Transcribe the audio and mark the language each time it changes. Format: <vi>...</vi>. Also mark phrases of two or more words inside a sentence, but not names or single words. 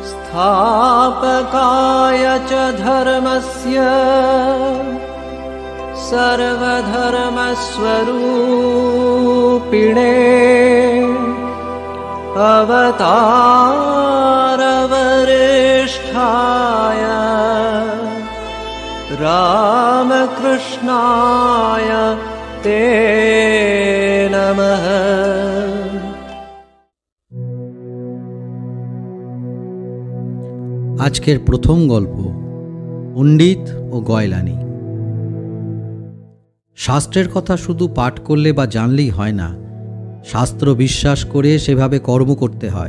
<sa>स्थापकाय च धर्मस्य सर्वधर्मस्वरूपिणे अवतारवरिष्ठाय रामकृष्णाय ते नमः।</sa> <bn>আজকের প্রথম গল্প পণ্ডিত ও গয়লানি। শাস্ত্রের কথা শুধু পাঠ করলে বা জানলেই হয় না, শাস্ত্র বিশ্বাস করে সেভাবে কর্ম করতে হয়।</bn>